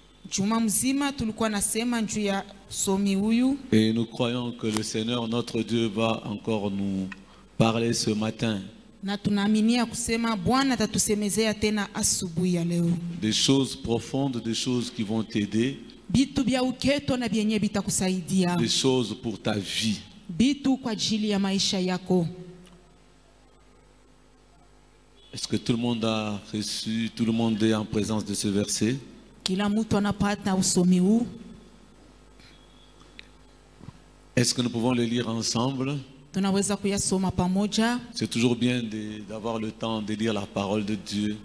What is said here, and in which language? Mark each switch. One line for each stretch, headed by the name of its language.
Swahili: Juma mzima tulikuwa nasema juu ya somi huyu.
French: Et nous croyons que le Seigneur notre Dieu va encore nous parler ce matin.
Swahili: Na tunaaminia kusema Bwana atatusemezea tena asubuhi ya leo.
French: Des choses profondes, des choses qui vont t'aider.
Swahili: Bitu bya uketo na byenye bitakusaidia.
French: Des choses pour ta vie.
Swahili: Bitu kwa ajili ya maisha yako.
French: Est-ce que tout le monde a reçu, tout le monde est en présence de ce verset?
Swahili: Kila mtu anapata usomi huu.
French: Est-ce que nous pouvons le lire ensemble?
Swahili: Tunaweza kuyasoma pamoja.
French: C'est toujours bien d'avoir le temps de lire la parole de Dieu.